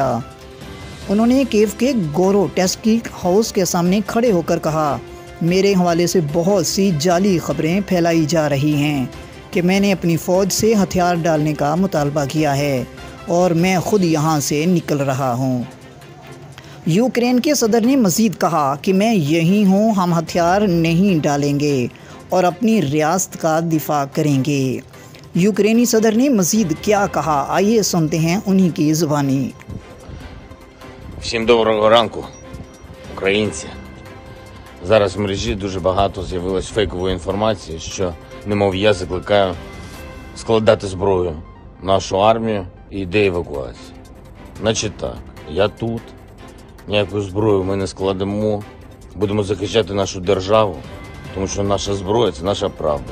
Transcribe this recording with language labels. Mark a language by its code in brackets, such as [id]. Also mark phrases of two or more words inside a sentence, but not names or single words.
[ur] انہوں نے کیف کے گوروٹیسکی ہاؤس کے سامنے کھڑے ہو کر کہا، میرے حوالے سے بہت سی جعلی خبریں پھیلائی جا رہی ہیں کہ میں نے اپنی فوج سے ہتھیار ڈالنے کا مطالبہ کیا ہے اور میں خود یہاں سے نکل رہا ہوں. یوکرین کے صدر نے مزید کہا کہ میں یہی ہوں، ہم ہتھیار نہیں ڈالیں گے اور اپنی ریاست کا دفاع کریں گے. یوکرینی صدر نے مزید کیا کہا، آئیے سنتے ہیں انہی کی زبانی. [uk] Всім доброго ранку, українці. Зараз в мережі дуже багато з'явилось фейкової інформації, що, немов я закликаю складати зброю нашу армію і йде евакуація. Значить так, я тут, ніяку зброю ми не складемо, будемо захищати нашу державу, тому що наша зброя – це наша правда.